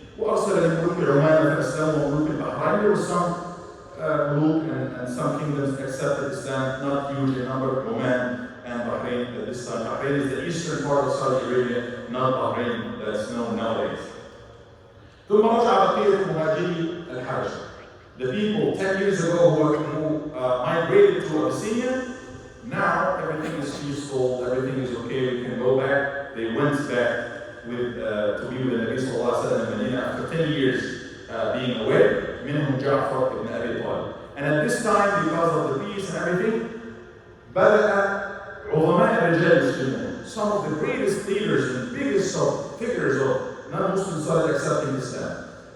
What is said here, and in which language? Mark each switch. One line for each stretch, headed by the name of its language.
Arabic: وأرسل لملوك عمان فأسلموا وملوك البحرين.
English: There were some muluk and some kingdoms accepted Islam, not huge in number. Oman and Bahrain at this time. Bahrain is the eastern part of Saudi Arabia, not Bahrain that's known nowadays.
Arabic: ثم رجع بقية مهاجري الحبشة.
English: The people 10 years ago who migrated to Abyssinia, now everything is peaceful, everything is okay, we can go back. They went back to be with the Nabi sallallahu alaihi wasallam in Medina after 10 years being away.
Arabic: منهم
English: جعفر ibn Abi Talib. And at this time, because of the peace and everything,
Arabic: بدأ عظماء الرجال المسلمين,
English: some of the greatest leaders and biggest figures of non-Muslims started accepting Islam.